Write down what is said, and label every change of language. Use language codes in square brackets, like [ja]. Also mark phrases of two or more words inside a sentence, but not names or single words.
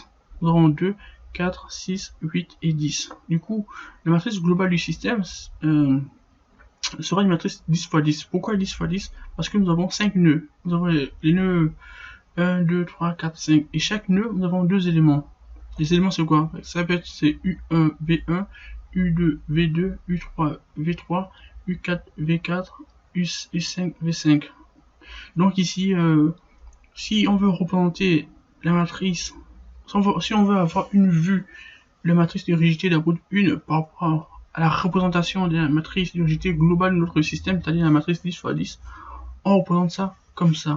[fr] Nous aurons 2, 4, 6, 8 et 10. Du coup, la matrice globale du système sera une matrice 10 x 10. Pourquoi 10 x 10? Parce que nous avons 5 nœuds. Nous avons les nœuds 1, 2, 3, 4, 5. Et chaque nœud, nous avons deux éléments. Les éléments, c'est quoi? Ça peut être c'est U1, V1, U2, V2, U3, V3, U4, V4, U5, V5. Donc ici, si on veut représenter la matrice, si on veut avoir une vue de la matrice de rigidité de la poutre 1 par rapport à la représentation de la matrice de rigidité globale de notre système, c'est-à-dire la matrice 10 x 10, on représente ça comme ça.